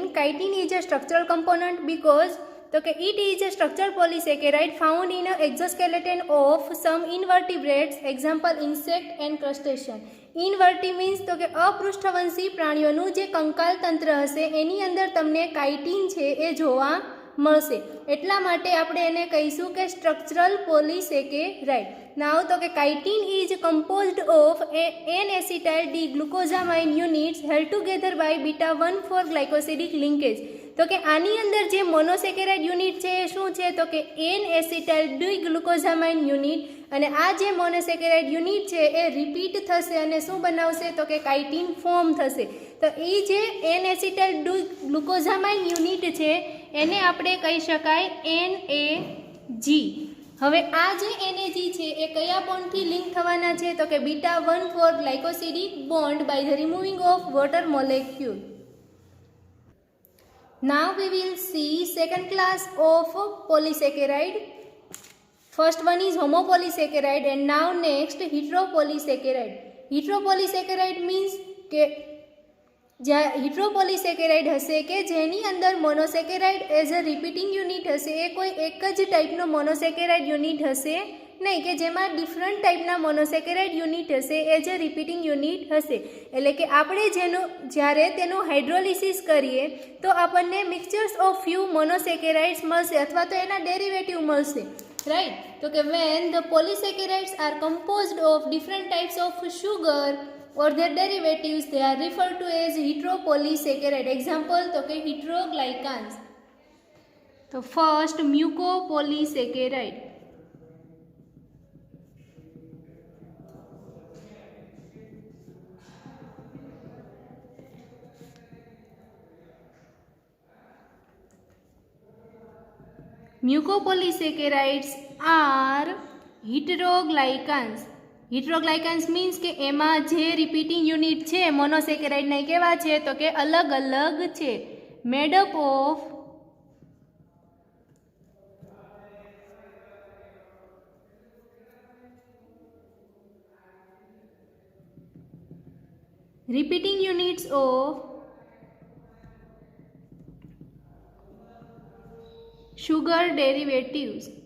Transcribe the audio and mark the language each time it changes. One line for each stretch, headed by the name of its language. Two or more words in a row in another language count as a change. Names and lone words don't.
English: chitin is a structural component because
Gujarati: તો કે
English: it is a structure polysaccharide found in a exoskeleton of some invertebrates, example insect and crustacean. inverti means
Gujarati: તો કે અપૃષ્ઠવંશી પ્રાણીઓનું જે કંકાલ તંત્ર હશે એની અંદર તમને કાઇટીન છે એ જોવા મળશે, એટલા માટે આપણે એને કહીશું કે
English: structural polysaccharide. નાવ
Gujarati: તો કે
English: chitin is composed of N-acetyl D-glucosamine units held together by beta 1,4 glycosidic linkage.
Gujarati: તો કે આની અંદર જે
English: monosaccharide unit
Gujarati: છે એ શું છે તો કે
English: N-acetyl D-glucosamine unit,
Gujarati: અને આ જે
English: monosaccharide unit
Gujarati: છે એ રિપીટ થશે અને શું બનાવશે તો કે
English: chitin form
Gujarati: થશે. તો એ જે
English: N-acetyl D-glucosamine unit
Gujarati: છે એને આપણે કહી શકાય NAG. હવે આ જે NAG છે એ કયા બોન્ડથી લિંક થવાના છે તો કે
English: β1,4 glycosidic bond by the removing of water molecule. Now we will see second class of polysaccharide. First one is homopolysaccharide and now next heteropolysaccharide. Heteropolysaccharide means
Gujarati: કે heteropolysaccharide હશે કે જેની અંદર
English: monosaccharide as a repeating unit
Gujarati: હશે. એ કોઈ એક જ ટાઈપનો
English: monosaccharide unit
Gujarati: હશે નહીં કે જેમાં ડિફરન્ટ ટાઈપના મોનોસેકેરાઇડ યુનિટ હશે
English: as a repeating unit
Gujarati: હશે. એટલે કે આપણે જ્યારે તેનું હાઇડ્રોલિસિસ કરીએ તો આપણને
English: mixtures of few monosaccharides
Gujarati: મળશે અથવા તો એના ડેરિવેટિવ મળશે, રાઈટ. તો કે
English: when the polysaccharides are composed of different types of sugar or their derivatives, they are referred to as heteropolysaccharide. Example
Gujarati: તો કે
English: heteroglycans. તો first mucopolysaccharide. Mucopolysaccharides are heteroglycans. heteroglycans means
Gujarati: કે એમાં જે
English: repeating unit
Gujarati: છે મોનોસેકેરાઇડના કેવા છે તો કે અલગ અલગ છે.
English: made up of repeating units of sugar derivatives,